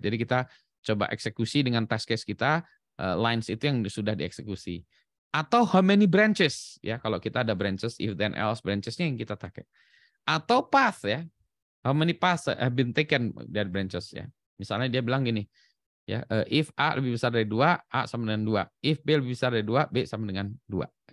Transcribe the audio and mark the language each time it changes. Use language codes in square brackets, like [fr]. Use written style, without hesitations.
[id] Jadi kita coba eksekusi dengan test case kita, lines itu yang sudah dieksekusi. Atau [en] how many branches [id] ya, kalau kita ada branches, if then else branches-nya yang kita pakai. Atau path ya, [en] how many paths have been taken dari branches ya. [id] Misalnya dia bilang gini, ya, if A lebih besar dari 2, A sama dengan 2. If B lebih besar dari 2, B sama dengan 2.